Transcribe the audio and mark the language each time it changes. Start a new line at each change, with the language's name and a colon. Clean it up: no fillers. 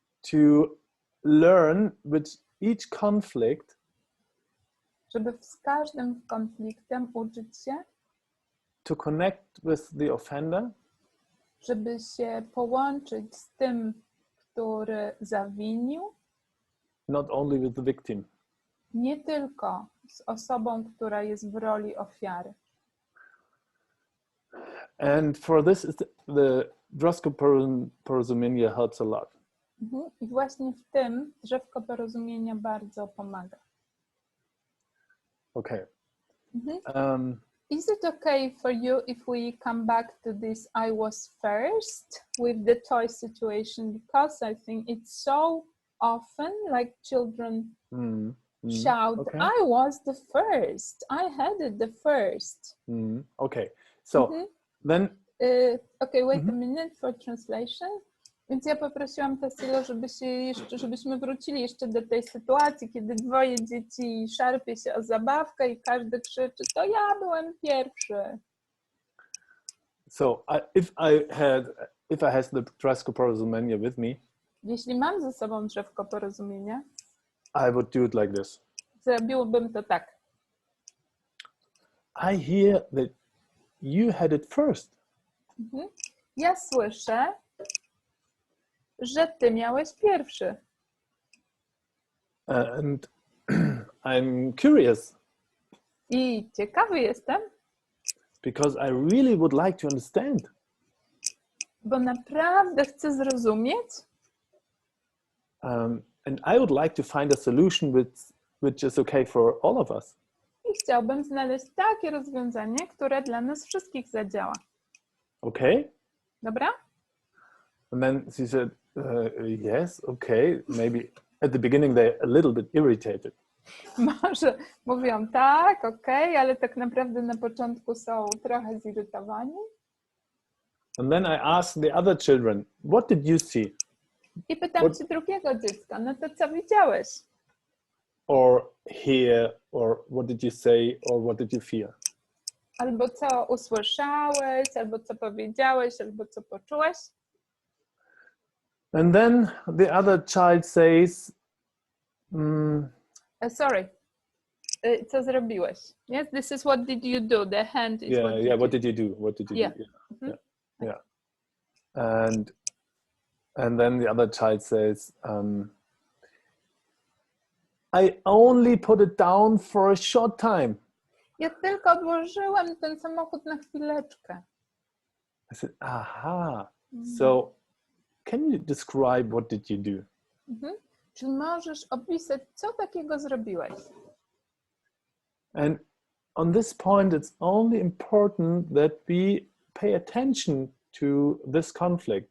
English: To learn with each conflict.
Polish: Żeby z każdym konfliktem uczyć się.
English: To connect with the offender.
Polish: Żeby się połączyć z tym, który zawinił.
English: Not only with the victim.
Polish: Nie tylko z osobą, która jest w roli ofiary.
English: And for this, the Drzewko Porozumienia helps a lot.
Polish: I właśnie w tym Drzewko Porozumienia bardzo pomaga.
English: Okay. Is it okay for you if we come back to this I was first with the toy situation? Because I think it's so often like children shout, okay. I was the first, I had it the first. Okay, so then... Okay, wait a minute for translation.
Polish: Więc ja poprosiłam Tassilo, żebyśmy wrócili jeszcze do tej sytuacji, kiedy dwoje dzieci szarpie się o zabawkę i każdy krzyczy, to ja byłem pierwszy.
English: So if I had the Drzewko Porozumienia with me,
Polish: jeśli mam ze sobą Drzewko Porozumienia,
English: I would do it like this.
Polish: Zrobiłbym to tak.
English: I hear that you had it first.
Polish: Ja słyszę, że ty miałeś pierwszy.
English: And I'm curious.
Polish: I ciekawy jestem,
English: Because I really would like to understand.
Polish: bo naprawdę chcę zrozumieć.
English: And I would like to find a solution which is okay for all of us.
Polish: I chciałbym znaleźć takie rozwiązanie, które dla nas wszystkich zadziała.
English: Okay?
Polish: Dobra?
English: And then she said, yes, okay. Maybe at the beginning they're a little bit irritated.
Polish: Może mówią tak, okej, ale tak naprawdę na początku są trochę zirytowani.
English: And then I asked the other children, what did you see?
Polish: I pytam się drugiego dziecka, no to co widziałeś?
English: Or hear, or what did you say, or what did you feel?
Polish: Albo co usłyszałeś, albo co powiedziałeś, albo co poczułeś.
English: And then the other child says,
Polish: Sorry, co zrobiłeś?
English: Yes, this is what did you do. The hand is what did you do? What did you do? Yeah. And then the other child says, I only put it down for a short time.
Polish: Ja tylko odłożyłem ten samochód na chwileczkę.
English: I said, aha. So can you describe what did you do?
Polish: Czy możesz opisać, co takiego zrobiłeś?
English: And on this point, it's only important that we pay attention to this conflict.